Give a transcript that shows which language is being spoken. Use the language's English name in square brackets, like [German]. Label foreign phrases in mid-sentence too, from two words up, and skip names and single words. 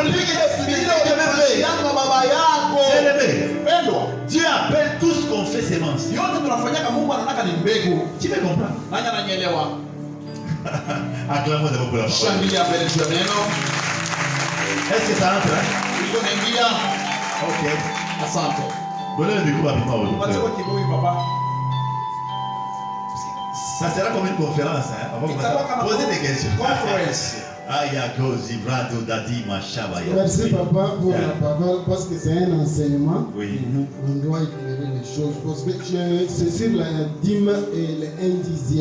[French] Dieu appelle tout ce qu'on fait sémence. Tu me comprends? Acclamons d'abord pour la parole. Est-ce que ça entre? Hein? [Swahili] Iko naingia. Ok. Asante. [French] Donnez le micro rapidement au [Swahili] Upate kwa [French] docteur. [Swahili] kibuyu papa. [French] Ça sera comme une conférence. Hein? On va [Swahili] Itakuwa kama [French] poser des questions. [Swahili] conference. Ayako Zibrado Dadi Mashabaya. [French] Merci papa pour la parole parce que c'est un enseignement. Oui. On doit éclairer les choses parce que c'est sur la dîme et les 1/10.